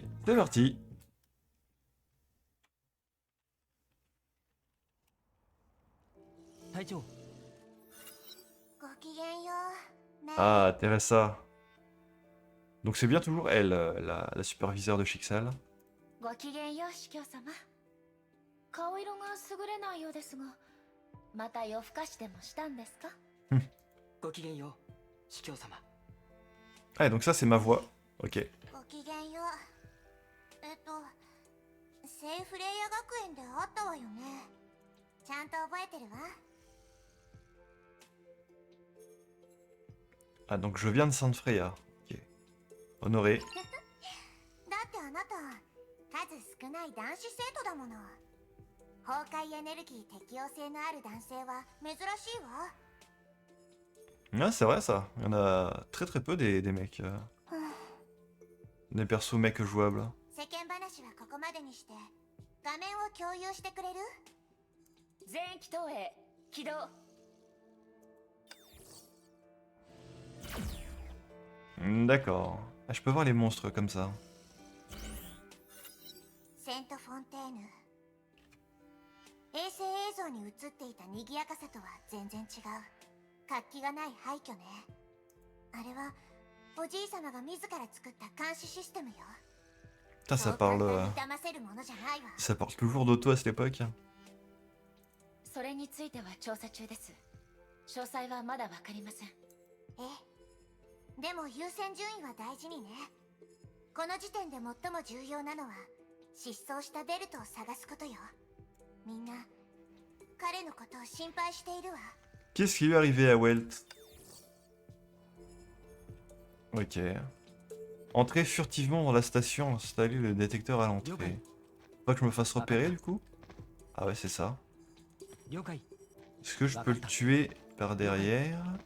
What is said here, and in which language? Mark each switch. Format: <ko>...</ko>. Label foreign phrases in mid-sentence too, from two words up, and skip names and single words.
<fr>C'est parti. Ah, Teresa. Donc c'est bien toujours elle, la superviseure de Shixal.</fr> <ja>ごきげんよう、司教様。顔色が優れないようですが、また夜更かしでもしたんですか？ごきげんよう、司教様。</ja> <fr>Ah, donc ça c'est ma voix. Ok.</fr> <ja>ごきげんよう。セイフレイヤ学園で会ったわよね。ちゃんと覚えてるわ。</ja> <fr>Ah, donc je viens de Sainte Freya. Ok. Honoré.</fr> <ja>だってあなた、数少ない男子生徒だもの。崩壊エネルギー適応性のある男性は珍しいわ。</ja> <fr>Ah, c'est vrai ça. Il y en a très peu des mecs. Des persos mecs jouables.</fr> <ja>世間話はここまでにして画面を共有してくれる？全域投影起動。</ja> <fr>D'accord. Ah, je peux voir les monstres comme ça.</fr> <ja>セント・フォンテーヌ。衛星映像に映っていた賑やかさとは全然違う。活気がない廃墟ね。あれはおじいさまが自ら作った監視システムよ。</ja> <fr>Putain, ça parle toujours d'auto à cette époque.</fr> <ja>それについては調査中です。詳細はまだわかりません。ええ。でも優先順位は大事にね。この時点で最も重要なのは失踪したベルトを探すことよ。みんな彼のことを心配しているわ。</ja> <fr>Qu'est-ce qui lui est arrivé à Welt? Ok. Entrez furtivement dans la station, installer le détecteur à l'entrée. Pas que je me fasse repérer du coup? Ah ouais, c'est ça.</fr> <ja>了解。</ja> <fr>Est-ce que je peux le tuer par derrière?</fr>